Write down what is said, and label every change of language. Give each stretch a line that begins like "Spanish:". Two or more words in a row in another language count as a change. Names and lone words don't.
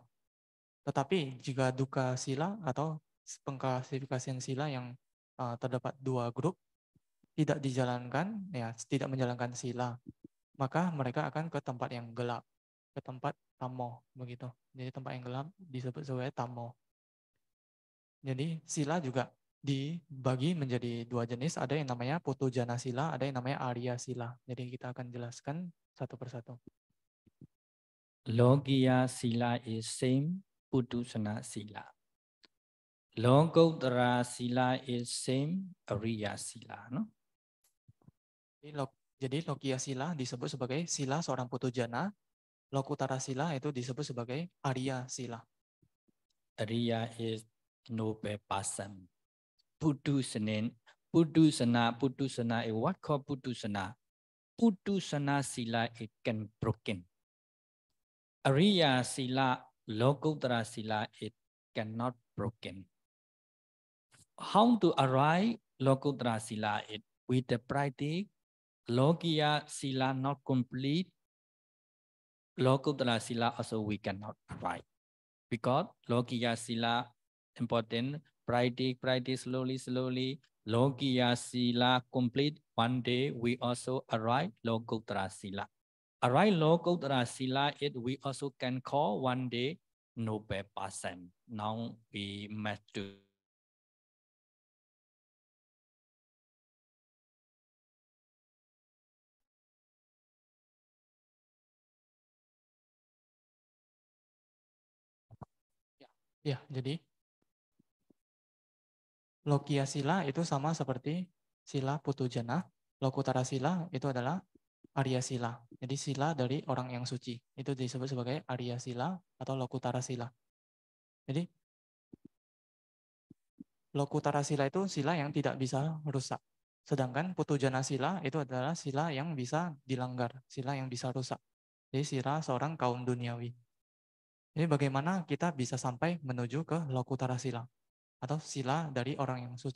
Indonesian: Tetapi jika dukkha sila atau pengklasifikasian sila yang terdapat 2 grup tidak dijalankan, ya tidak menjalankan sila, maka mereka akan ke tempat yang gelap, ke tempat tamo, begitu. Jadi tempat yang gelap disebut sebagai tamo. Jadi sila juga dibagi menjadi 2 jenis, ada yang namanya putujana sila, ada yang namanya arya sila. Jadi kita akan jelaskan satu persatu.
English: Lokiya sila is same, putusana sila. Lokuttara sila is same, ariya sila, no? Jadi lokiya sila disebut sebagai sila seorang putujana, lokuttara sila itu disebut sebagai arya sila. Ariya is noble person. Putusana is what called putusana? Putusana sila it can broken. Ariya sila, lokuttara sila it cannot broken. How to arrive lokuttara sila it with the practice? Lokiya sila not complete. Lokuttara sila also we cannot arrive. Because Lokiya sila important, practice slowly. Lokiya sila complete. One day we also arrive Lokuttara sila. Arrive Lokuttara sila it we also can call one day noble person. Now we must do.
Indonesian: Ya, jadi lokiya sila itu sama seperti sila putujana, lokuttara sila itu adalah arya sila. Jadi sila dari orang yang suci. Itu disebut sebagai arya sila atau lokuttara sila. Jadi lokuttara sila itu sila yang tidak bisa rusak. Sedangkan putujana sila itu adalah sila yang bisa dilanggar, sila yang bisa rusak. Jadi sila seorang kaum duniawi. Jadi bagaimana kita bisa sampai menuju ke lokuttara sila atau sila dari orang yang suci.